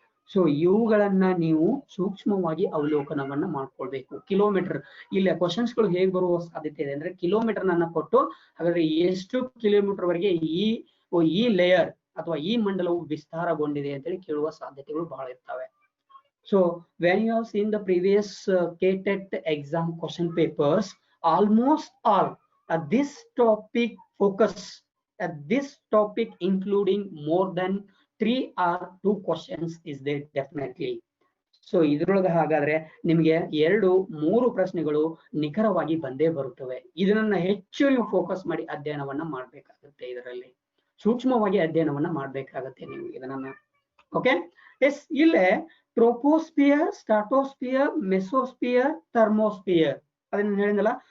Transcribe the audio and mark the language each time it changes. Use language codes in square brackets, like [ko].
[kn] So ಇವುಗಳನ್ನ ನೀವು ಸೂಕ್ಷ್ಮವಾಗಿ ಅವಲೋಕನವನ್ನ ಮಾಡ್ಕೊಳ್ಬೇಕು. ಕಿಲೋಮೀಟರ್, ಇಲ್ಲ ಕ್ವಶನ್ಸ್ ಗಳು ಹೇಗೆ ಬರುವ ಸಾಧ್ಯತೆ ಇದೆ ಅಂದ್ರೆ ಕಿಲೋಮೀಟರ್ ನನ್ನ ಕೊಟ್ಟು ಹಾಗಾದ್ರೆ ಎಷ್ಟು ಕಿಲೋಮೀಟರ್ ವರೆಗೆ ಈ ಲೇಯರ್ ಅಥವಾ ಈ ಮಂಡಲವು ವಿಸ್ತಾರಗೊಂಡಿದೆ ಅಂತೇಳಿ ಕೇಳುವ ಸಾಧ್ಯತೆಗಳು ಬಹಳ ಇರ್ತವೆ. [en] So when you have seen the previous KTET exam question papers, almost all this topic focus at this topic including more than 3 or 2 questions is there definitely. [kn] So ಇದ್ರೊಳಗೆ ಹಾಗಾದ್ರೆ ನಿಮ್ಗೆ 2-3 ಪ್ರಶ್ನೆಗಳು ನಿಖರವಾಗಿ ಬಂದೇ ಬರುತ್ತವೆ. ಇದನ್ನ ಹೆಚ್ಚು ನೀವು ಫೋಕಸ್ ಮಾಡಿ ಅಧ್ಯಯನವನ್ನ ಮಾಡ್ಬೇಕಾಗುತ್ತೆ, ಇದರಲ್ಲಿ ಸೂಕ್ಷ್ಮವಾಗಿ ಅಧ್ಯಯನವನ್ನ ಮಾಡ್ಬೇಕಾಗತ್ತೆ ನೀವು ಇದನ್ನ. Okay, S. ಇಲ್ಲೇ ಟ್ರೋಪೋಸ್ಫಿಯರ್, ಸ್ಟ್ರಾಟೋಸ್ಫಿಯರ್, ಮೆಸೋಸ್ಫಿಯರ್, ಥರ್ಮೋಸ್ಫಿಯರ್ ಅದನ್ನ ಹೇಳಿದಲ್ಲ.